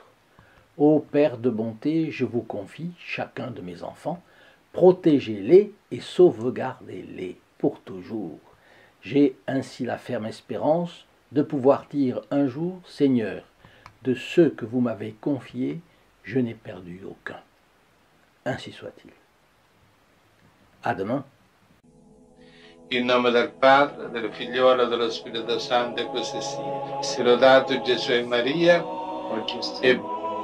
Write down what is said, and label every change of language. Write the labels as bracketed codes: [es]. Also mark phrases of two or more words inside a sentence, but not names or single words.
[fr] Ô Père de bonté, je vous confie chacun de mes enfants, protégez-les et sauvegardez-les pour toujours. J'ai ainsi la ferme espérance de pouvoir dire un jour, Seigneur, de ceux que vous m'avez confiés, je n'ai perdu aucun. Ainsi soit-il. À demain. [it] In nome del Padre, del Figliolo e dello Spirito Santo, e così sia. Sia lodato Gesù e Maria, e